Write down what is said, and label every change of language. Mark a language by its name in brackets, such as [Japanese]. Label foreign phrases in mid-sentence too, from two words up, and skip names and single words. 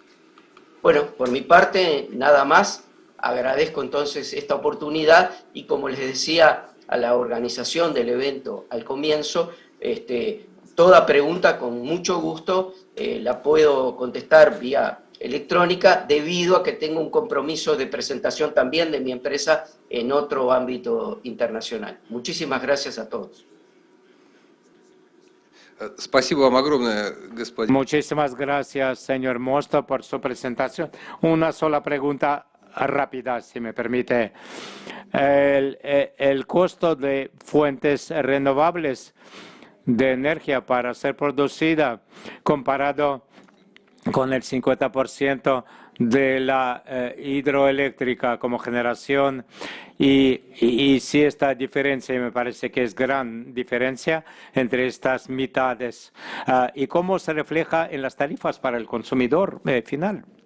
[Spanish] Bueno, por mi parte, nada más. Agradezco entonces esta oportunidad y, como les decía a la organización del evento al comienzo, toda pregunta con mucho gusto la puedo contestar vía electrónica, debido a que tengo un compromiso de presentación también de mi empresa en otro ámbito internacional. Muchísimas gracias a todos. [Russian] Спасибо вам огромное, господин. [Spanish] Muchísimas gracias, señor Mosto, por su presentación. Una sola pregunta rápida, si me permite. El costo de fuentes renovables de energía para ser producida, comparado con el 50% de la hidroeléctrica como generación y sí esta diferencia, y me parece que es gran diferencia entre estas mitades y cómo se refleja en las tarifas para el consumidor final.